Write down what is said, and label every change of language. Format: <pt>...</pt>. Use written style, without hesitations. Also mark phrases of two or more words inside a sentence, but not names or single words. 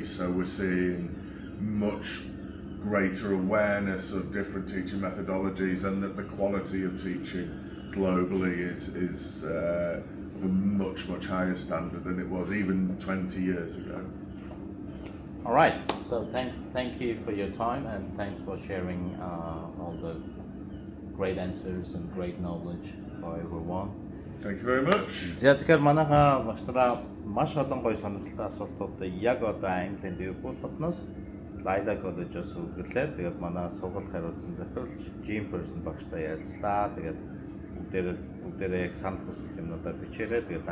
<en>So we're seeing much greater awareness of different teaching methodologies, and that the quality of teaching globally is of a much higher standard than it was even 20 years ago. All right, so thank you for your time, and thanks for sharing all the great answers and great knowledge for everyone. Thank you very much.</en> <mn>За тэгэхээр манайха багш нараа маш олон гоё сонирхолтой асуултуудыг яг одоо Английн Liverpool хотноос Лайла коллежоос үргэлжлээ. Тэгээд манай сургалт хариуцсан захирлч Pearson багштай ярилцлаа. Тэгээд бүгдээрээ яг санал хүсэл юмнуудаа бичээрэй.</mn>